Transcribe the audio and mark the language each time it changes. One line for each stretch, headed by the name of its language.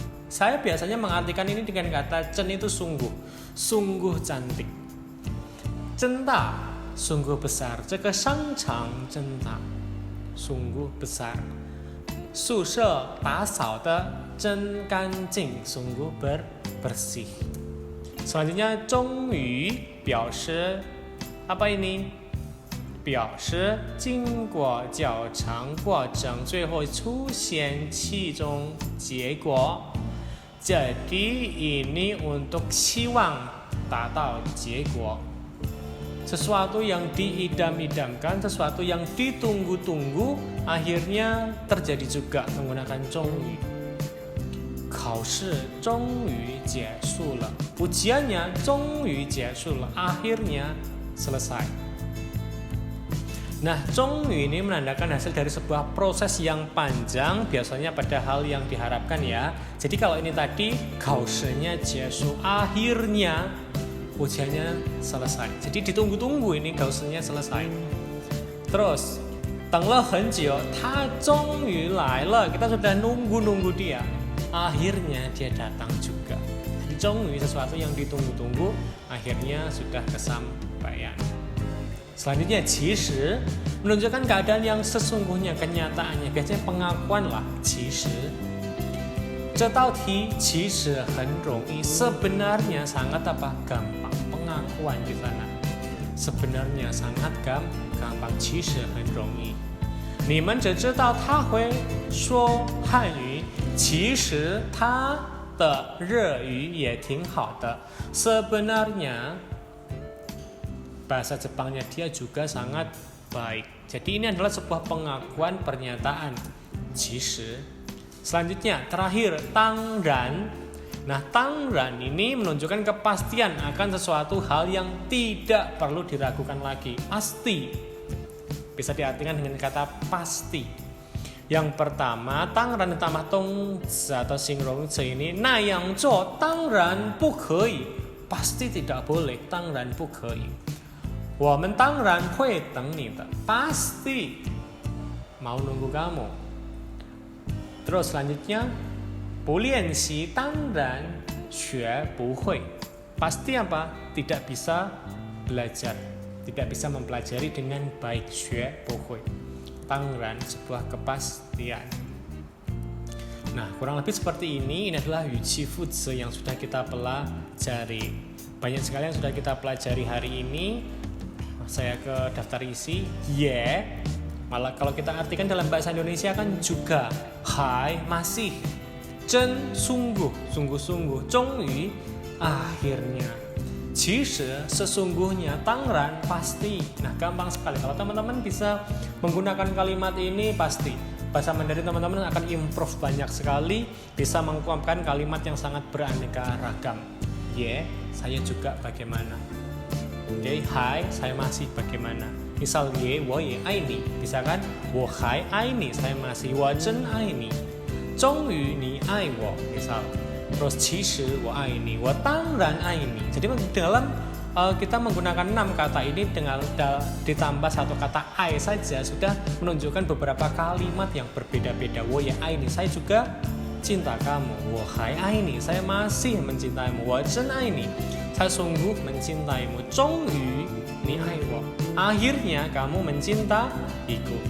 Indonesian: Saya biasanya mengartikan ini dengan kata 真 itu sungguh, sungguh cantik.
Chinese: 真大,
Indonesian: sungguh besar.
Chinese: 这个商场真大,
Indonesian: sungguh besar.
Chinese: 宿舍打扫得真干净,
Indonesian: sungguh bersih. Selanjutnya 终于表示apa ini?
Chinese: 表示经过较长过程最后出现其中结果.
Indonesian: Jadi ini untuk
Chinese: 希望达到结果.
Indonesian: Sesuatu yang diidam-idamkan, sesuatu yang ditunggu-tunggu akhirnya terjadi juga menggunakan 终于.
Chinese: 考试终于结束了.
Indonesian: Ujiannya
Chinese: 终于结束了,
Indonesian: akhirnya selesai. Nah, 终于 ini menandakan hasil dari sebuah proses yang panjang, biasanya pada hal yang diharapkan ya. Jadi kalau ini tadi, 考试nya 结束, akhirnya ujiannya selesai. Jadi ditunggu-tunggu ini 考试nya selesai.
Chinese: Terus, 等了很久, 他终于来了.
Indonesian: Kita sudah nunggu-nunggu dia. Akhirnya dia datang juga. Jadi 终于 sesuatu yang ditunggu-tunggu, akhirnya sudah kesampaian. Selanjutnya, 其实 menunjukkan keadaan yang sesungguhnya, kenyataannya. Biasanya pengakuan lah, 其实.
Chinese: 这道题其实很容易.
Indonesian: Sebenarnya sangat apa? Gampang. Pengakuan di sana. Sebenarnya sangat gampang.
Chinese: 其实很容易. 你们只知道他会说汉语, 其实他的日语也挺好的.
Indonesian: Sebenarnya bahasa Jepangnya dia juga sangat baik. Jadi ini adalah sebuah pengakuan, pernyataan. 其实. Selanjutnya, terakhir, 当然.Nah, 当然 ini menunjukkan kepastian akan sesuatu hal yang tidak perlu diragukan lagi. Pasti. Bisa diartikan dengan kata pasti. Yang pertama, 当然 ditambah 动词 atau 形容词 ini,
Chinese: 那样做当然不可以.
Indonesian: Pasti tidak boleh,
Chinese: 当然不可以. 我们当然会等你的.
Indonesian: Pasti mau nunggu kamu. Terus selanjutnya,
Chinese: 不练习当然学不会.
Indonesian: Pasti apa? Tidak bisa belajar, tidak bisa mempelajari dengan baik.
Chinese: 学不会.
Indonesian: 当然 sebuah kepastian. Nah, kurang lebih seperti ini. Ini adalah 语气副词 yang sudah kita pelajari. Banyak sekali yang sudah kita pelajari hari ini. Saya ke daftar isi, ye. Malah kalau kita artikan dalam bahasa Indonesia kan juga, hai, masih. 真 sungguh, sungguh-sungguh. 终于 akhirnya. 其实 sesungguhnya. 当然 pasti. Nah, gampang sekali. Kalau teman-teman bisa menggunakan kalimat ini, pasti bahasa Mandarin teman-teman akan improve banyak sekali, bisa mengungkapkan kalimat yang sangat beraneka ragam. Ye, saya juga bagaimana. Oke, hai, saya masih bagaimana. Misal ye,
Chinese: 我也爱你.
Indonesian: Bisa kan?
Chinese: 我还爱你,
Indonesian: saya masih.
Chinese: 我真爱你. 终于你爱我. Misal, terus 其实我爱你，我当然爱你.
Indonesian: Jadi dalam kita menggunakan 6 kata ini dengan ditambah 1 kata I saja sudah menunjukkan beberapa kalimat yang berbeda-beda.
Chinese: 我也爱你,
Indonesian: saya juga cinta kamu.
Chinese: 我还爱你,
Indonesian: saya masih mencintaimu.
Chinese: 我真爱你,
Indonesian: saya sungguh mencintaimu.
Chinese: 终于你爱我,
Indonesian: akhirnya kamu mencintaiku.